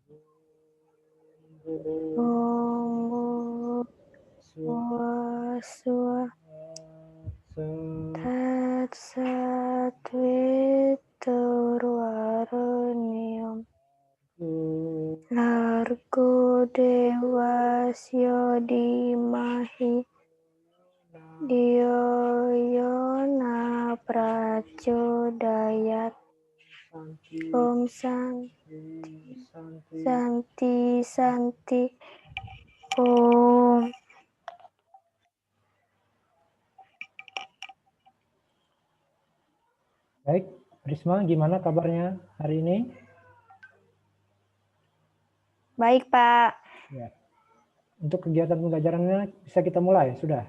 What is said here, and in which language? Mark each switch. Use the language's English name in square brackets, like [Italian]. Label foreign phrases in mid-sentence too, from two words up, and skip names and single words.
[Sanskrit] Om Bhurbhuva Tatsatvitur Varenyum Largo Devasya Dimahi Dhiyo Yona Prachodayat. Om Santi. Om. [Indonesian] Baik, Risma, gimana kabarnya hari ini? Baik, Pak. Ya. Untuk kegiatan pembelajarannya bisa kita mulai, sudah?